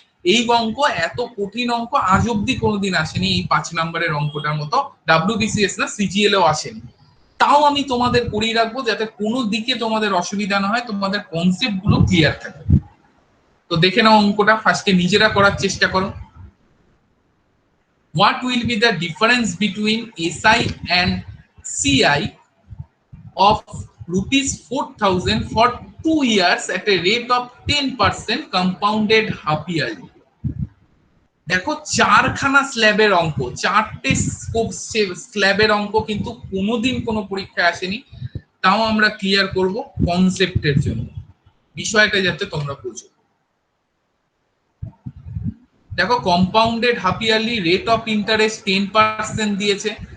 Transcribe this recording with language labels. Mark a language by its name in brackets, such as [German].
[Bangla] এই অঙ্ক এত কঠিন অঙ্ক আজ অব্দি কোনোদিন আসেনি, এই 5 নম্বরের অঙ্কটার মতো ডাব্লিউবিসিএস না সিজিএল এও আসেনি। তাও আমি তোমাদের করিয়ে রাখবো যাতে কোনো দিকে তোমাদের অসুবিধা না হয়, তোমাদের কনসেপ্ট গুলো ক্লিয়ার থাকে। তো দেখে নাও অঙ্কটা, ফার্স্টে নিজেরা করার চেষ্টা করো। [English] What will be the difference between SI and CI of rupees 4,000 for 2 years at a rate of 10% compounded half yearly? [Bangla] দেখো চারখানা স্ল্যাবের অঙ্ক, চারটে স্ল্যাবের অঙ্ক, কিন্তু কোনোদিন কোনো পরীক্ষায় আসেনি। তাও আমরা ক্লিয়ার করব কনসেপ্টের জন্য, বিষয়টা যাতে তোমরা বুঝো। দেখো compounded half yearly rate of interest 10% দিয়েছে।